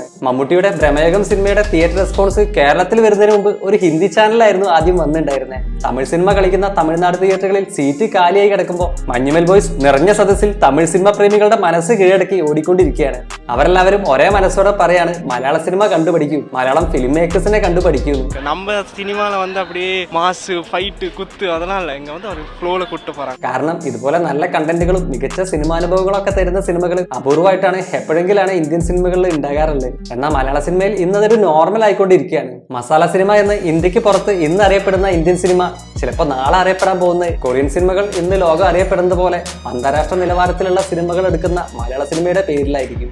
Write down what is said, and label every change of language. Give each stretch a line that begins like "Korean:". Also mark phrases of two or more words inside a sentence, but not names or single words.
Malayalam: മമ്മൂട്ടിയുടെ ഭ്രമയുഗം സിനിമയുടെ
English: theater response
Malayalam: കേരളത്തിൽ വരുന്നതിന് മുമ്പ് ഒരു ഹിന്ദി ചാനലായിരുന്നു ആദ്യം വന്നിട്ടുണ്ടായിരുന്നത്. തമിഴ് സിനിമ കളിക്കുന്ന തമിഴ്നാട് തിയേറ്ററുകളിൽ സീറ്റ് കാലിയായി കിടക്കുമ്പോൾ മഞ്ഞുമൽ ബോയ്സ് നിറഞ്ഞ സദസ്സിൽ തമിഴ് സിനിമ പ്രേമികളുടെ മനസ്സ് കീഴടക്കി ഓടിക്കൊണ്ടിരിക്കുകയാണ്. അവരെല്ലാവരും ഒരേ മനസ്സോടെ പറയാണ്, മലയാള സിനിമ കണ്ടുപഠിക്കൂ, മലയാളം
English: film makersine
Malayalam: കണ്ടുപഠിക്കൂ.
Tamil: நம்ம சினிமால வந்து அப்படியே மாசு ஃபைட்டு குத்து அதெல்லாம் இல்லை, இங்க வந்து ஒரு ஃப்ளோல கூட்டு போறாங்க.
Malayalam: കാരണം ഇതുപോലെ നല്ല കണ്ടന്റുകളും മികച്ച സിനിമാനുഭവങ്ങളും ഒക്കെ തരുന്ന സിനിമകൾ അപൂർവമായിട്ടാണ് എപ്പോഴെങ്കിലാണ് ഇന്ത്യൻ സിനിമകളിൽ ഉണ്ടാകാറുള്ളത്. എന്നാൽ മലയാള സിനിമയിൽ ഇന്നതൊരു നോർമൽ ആയിക്കൊണ്ടിരിക്കുകയാണ്. മസാല സിനിമ എന്ന് ഇന്ത്യക്ക് പുറത്ത് ഇന്ന് അറിയപ്പെടുന്ന ഇന്ത്യൻ സിനിമ ചിലപ്പോൾ നാളെ അറിയപ്പെടാൻ പോകുന്ന കൊറിയൻ സിനിമകൾ ഇന്ന് ലോകം അറിയപ്പെടുന്നത് പോലെ അന്താരാഷ്ട്ര നിലവാരത്തിലുള്ള സിനിമകൾ എടുക്കുന്ന മലയാള സിനിമയുടെ പേരിലായിരിക്കും.